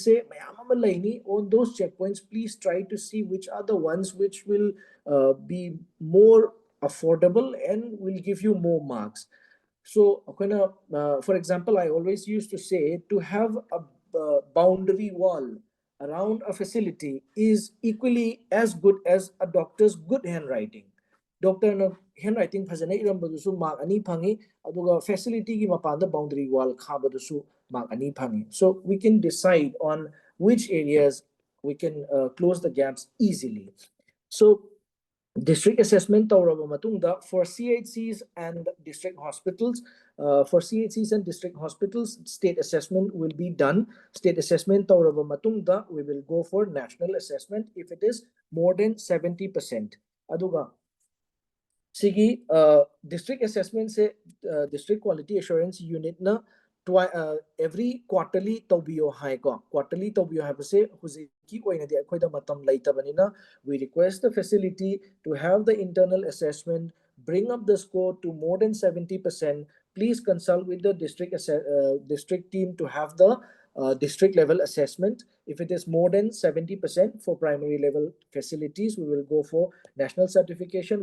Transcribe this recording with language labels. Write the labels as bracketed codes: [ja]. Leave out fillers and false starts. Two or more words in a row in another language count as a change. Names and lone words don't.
[en] Say, on those checkpoints, please try to see which are the ones which will be more affordable and will give you more marks. So, for example, I always used to say to have a boundary wall around a facility is equally as good as a doctor's good handwriting. [mni] Doctor na handwriting phajana irambadusu mark ani phangi, aduga facility gi mapanda [en] boundary wall [mni] khabadusu mark ani phangi. [en] So we can decide on which areas we can close the gaps easily. So district assessment [mni] tawraba matungda [en] for CHCs and district hospitals. For CHCs and district hospitals, state assessment will be done. State assessment [mni] tawraba matungda [en] we will go for national assessment if it is more than 70%. [mni] Aduga sigi [en] district assessment [mni] se [en] district quality assurance unit [mni] na [en] every quarterly [mni] tawbiyo hai ko. Quarterly tawbiyo hai se huziki oina di akhoida matam laitabanina, [en] we request the facility to have the internal assessment, bring up the score to more than 70%. Please consult with the district team to have the district level assessment. If it is more than 70% for primary level facilities, we will go for national certification.